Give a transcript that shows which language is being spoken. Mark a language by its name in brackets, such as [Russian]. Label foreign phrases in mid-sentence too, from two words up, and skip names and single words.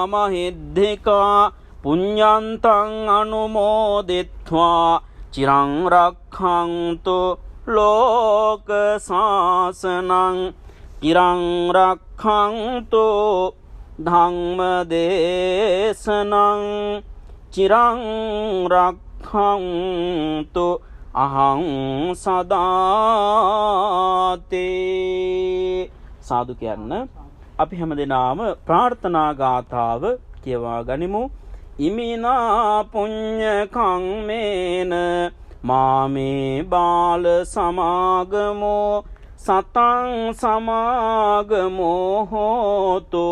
[Pali] මහිද්దికා පුඤ්ඤන්තං අනුමෝදිත්වා චිරං රක්ඛන්තු ලෝක සාසනං චිරං රක්ඛන්තු ධම්ම දේශනං චිරං රක්ඛන්තු අහං සදාතේ. [Sinhala] සාදු කියන්න. අපි හැමදෙනාම ප්‍රාර්ථනා ගාථාව කියවා ගනිමු. [Pali] ඉමිනා පුඤ්ඤ කම්මේන මාමේ බාල සමාගමෝ සතං සමාගමෝ හෝතු